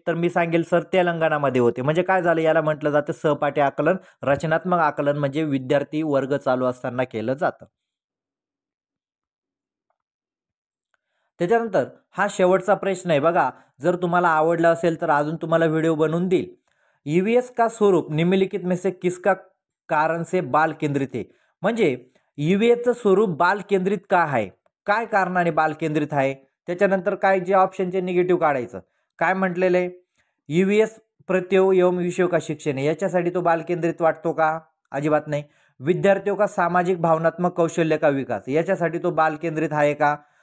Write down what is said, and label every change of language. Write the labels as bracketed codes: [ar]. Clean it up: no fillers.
[mr] तर मी सांगेल सर तेलंगणामध्ये होते. म्हणजे काय झालं? याला म्हटलं जातं सहपाठी आकलन. रचनात्मक आकलन म्हणजे विद्यार्थी वर्ग चालू असताना केलं जातं. त्याच्यानंतर हा शेवटचा प्रश्न आहे बघा. जर तुम्हाला आवडला असेल तर अजून तुम्हाला व्हिडिओ बनवून देईल. [hi] ईव्हीएस का स्वरूप निम्नलिखित में से किसका कारण से बाल केंद्रित है? [mr] म्हणजे ईव्हीएसचं स्वरूप बाल केंद्रित का आहे? काय कारणाने बाल केंद्रित आहे? त्याच्यानंतर काय जे ऑप्शनचे निगेटिव्ह काढायचं. काय म्हटलेलं आहे? [hi] ईव्हीएस प्रत्यय एवं विषयों का शिक्षण है, [mr] याच्यासाठी तो बाल केंद्रित वाटतो का? अजिबात नाही. [hi] विद्यार्थियों का सामाजिक भावनात्मक कौशल्य का विकास, [mr] याच्यासाठी तो बाल केंद्रित आहे का?